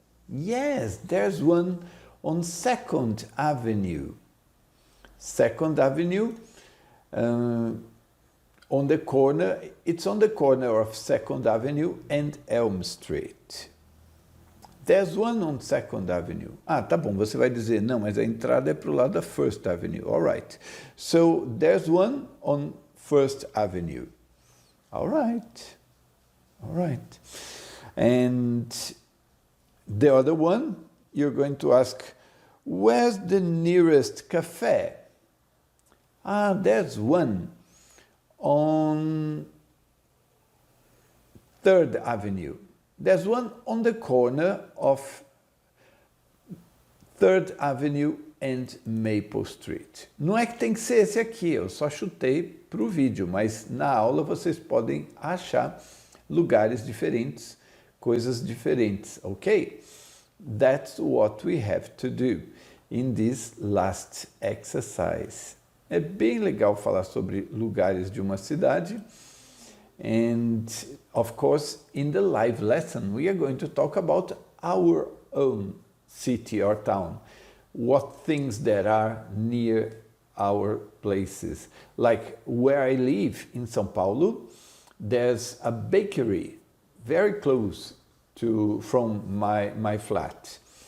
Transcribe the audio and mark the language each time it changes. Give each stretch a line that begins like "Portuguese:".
English: Yes, there's one on 2nd Avenue. 2nd Avenue, on the corner, it's on the corner of 2nd Avenue and Elm Street. There's one on 2nd Avenue.
Portuguese: Ah, tá bom, você vai dizer, não, mas a entrada é para o lado da 1st Avenue.
English: All right. So, there's one on 1st Avenue. All right. All right. And the other one, you're going to ask, where's the nearest cafe? Ah, there's one on 3rd Avenue. There's one on the corner of 3rd Avenue and Maple Street.
Portuguese: Não é que tem que ser esse aqui, eu só chutei para o vídeo, mas na aula vocês podem achar lugares diferentes, coisas diferentes, ok?
English: That's what we have to do in this last exercise.
Portuguese: É bem legal falar sobre lugares de uma cidade.
English: And, of course, in the live lesson, we are going to talk about our own city or town. What things there are near our places. Like where I live in São Paulo, there's a bakery very close from my flat.